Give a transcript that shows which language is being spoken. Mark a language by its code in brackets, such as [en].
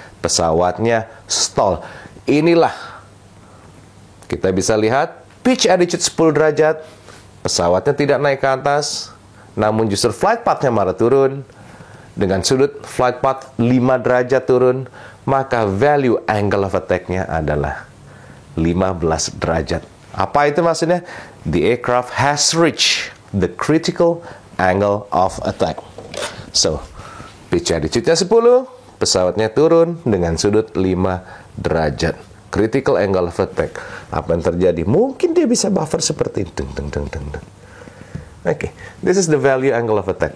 [id] Pesawatnya stall. Inilah kita bisa lihat pitch attitude 10 derajat. Pesawatnya tidak naik ke atas, namun justru flight path-nya malah turun. Dengan sudut flight path 5 derajat turun, maka value angle of attack-nya adalah 15 derajat. Apa itu maksudnya? [en] The aircraft has reached the critical angle of attack. [id] So, pitch attitude-nya 10, pesawatnya turun dengan sudut 5 derajat. [en] Critical angle of attack. [id] Apa yang terjadi? Mungkin dia bisa buffer seperti itu. [en] Oke, this is the value angle of attack.